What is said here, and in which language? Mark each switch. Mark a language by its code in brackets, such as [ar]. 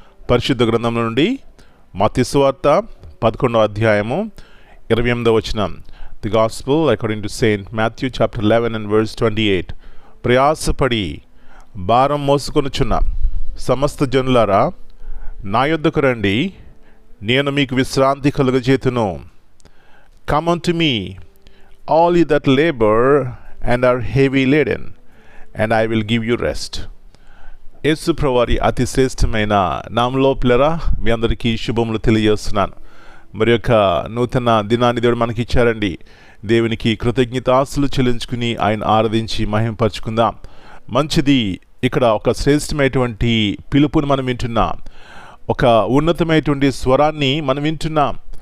[te] పరిశుద్ధ గ్రంథం నుండి మత్తయి సువార్త 11వ అధ్యాయము 28వ వచనం. [en] The gospel according to Saint Matthew chapter 11 and verse 28. [te] ప్రయాసపడి భారం మోసుకొనుచున్న సమస్త జనులారా, నా యొద్దకు రండి, నేను మీకు విశ్రాంతి కలుగజేతును. [en] Come unto me, all ye that labor and are heavy laden, and I will give you rest. [te] యేసు ప్రభువారి అతి శ్రేష్టమైన నామములో పిల్లరా, మీ అందరికీ శుభములు తెలియజేస్తున్నాను. మరి యొక్క నూతన దినాన్ని దేవుడు మనకి ఇచ్చారండి. దేవునికి కృతజ్ఞతాస్తులు చెల్లించుకుని ఆయన ఆరాధించి మహిమపరచుకుందాం. మంచిది. ఇక్కడ ఒక శ్రేష్టమైనటువంటి పిలుపుని మనం వింటున్నాం. ఒక ఉన్నతమైనటువంటి స్వరాన్ని మనం వింటున్నాం.